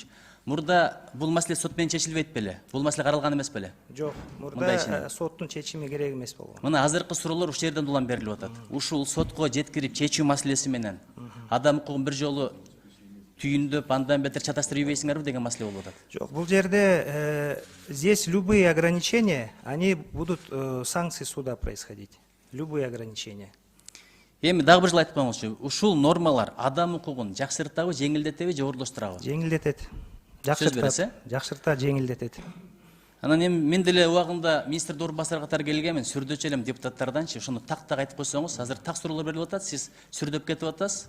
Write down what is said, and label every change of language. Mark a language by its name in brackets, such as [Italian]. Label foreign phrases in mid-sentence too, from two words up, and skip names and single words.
[Kyrgyz] Мурда бул маселе сот менен чечилбейт беле? Бул маселе каралган эмес беле? Жок, мурда соттун чечими керек эмес болгон. Мына азыркы суроолор ушул жерден улам берилип атат. Ушул сотко жеткирип чечүү маселеси менен адам укугун бир жолу түйүндөп, андан бетер чаташтырып ийбейсиңерби деген маселе болуп атат. Жок, бул жерде [Russian] здесь любые ограничения, они будут санкции суда происходить. Любые ограничения. [Kyrgyz] Эми дагы бир жыл айтып коюңузчу, ушул нормалар адам укугун жакшыртабы, жеңилдетеби же оорлоштурабы? Жеңилдетет. Жакшыртат, жеңилдетет. Анан эми мен деле убагында министрдин орун басары катары келгенмин, сүрдөчү элем депутаттарданчы, ошону так айтып койсоңуз, азыр так суроолор берилип атат, сиз сүрдөп кетип атасыз.